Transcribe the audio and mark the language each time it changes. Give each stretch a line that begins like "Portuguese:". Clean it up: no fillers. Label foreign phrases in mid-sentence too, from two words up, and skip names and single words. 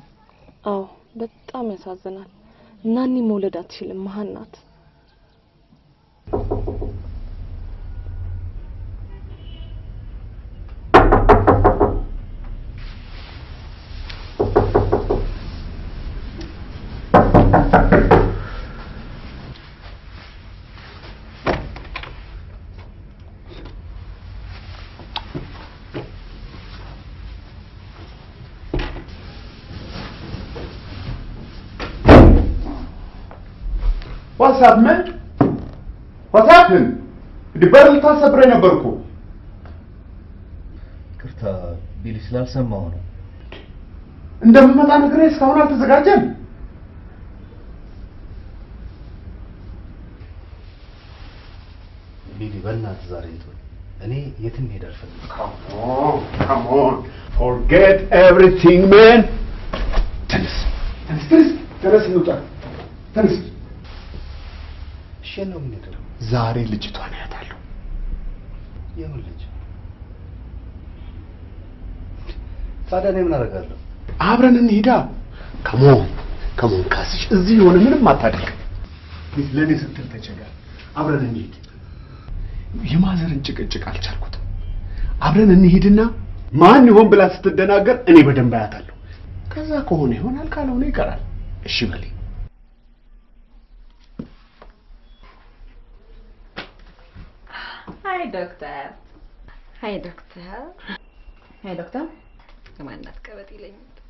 Amharic: አዎ በጣም ያሳዝናል። እናኒ መውለድ አትችልም፣ መሃን ናት።
English: What's up, man? What happened?
Amharic: ድበር ልታሰብረኝ ነበርኩ። ቅርታ ቢሊ ስላልሰማሁ ነው። እንደምመጣ ነገር እስካሁን አልተዘጋጀም። ቢሊ በእናትህ ዛሬ እንትን እኔ የትም ሄድ አልፈልግም።
English: Come on. Forget everything, man.
Amharic: ተነስ እንውጣ። ተነስ። እሺ ነው የምንሄደው። ዛሬ ልጅቷን አያታለሁ። የምን ልጅ? ታዲያ እኔ ምን አደርጋለሁ? አብረን እንሂዳ። ከሞን ካስሽ እዚህ የሆነ ምንም አታደርግ። ለኔ ስትል ተቸገር። አብረን እንሂድ። የማዘርን ጭቅጭቅ አልቻልኩትም። አብረን እንሂድና ማን ይሆን ብላ ስትደናገር እኔ በደንብ አያታለሁ። ከዛ ከሆነ ይሆናል፣ ካልሆነ ይቀራል። እሺ በል።
English: Hi doctor. Hi doctor. Hi doctor.
Amharic: ከማን አትቀበጥ ይለኛል።